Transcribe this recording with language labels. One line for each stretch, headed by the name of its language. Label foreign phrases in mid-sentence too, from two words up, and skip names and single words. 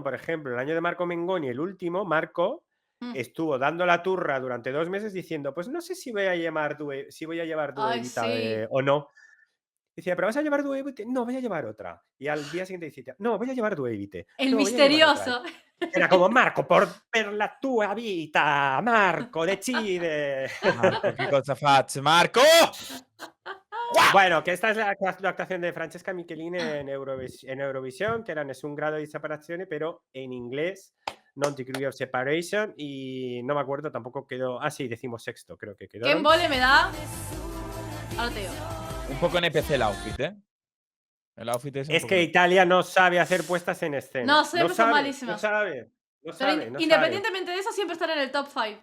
Spanish: Por ejemplo, el año de Marco Mengoni, el último, Marco Mm. estuvo dando la turra durante 2 meses diciendo, pues no sé si voy a llevar Due Ay, Evita sí. o no. Decía, ¿pero vas a llevar Due Evita? No, voy a llevar otra. Y al día siguiente decía, no, voy a llevar Due Evita. El No, voy a llevar otra. misterioso. Era como,
Italian: Marco, per la tua vita, Marco, decide. Marco, che cosa faccio? Marco!
Spanish: Bueno, que esta es la actuación de Francesca Michelin en Eurovisión, que era Nessun grado di separazione, pero en inglés,
English: Non degree of separation,
Spanish: y no me acuerdo, tampoco quedó. Ah, sí, 16º, creo que quedó. ¿Qué embole me da? Ahora te digo. Un poco NPC el outfit, ¿eh? El outfit es un Es poco que Italia no sabe hacer puestas en escena. No, siempre son No malísimas. sabe. Pero independientemente de eso, siempre están en el top 5.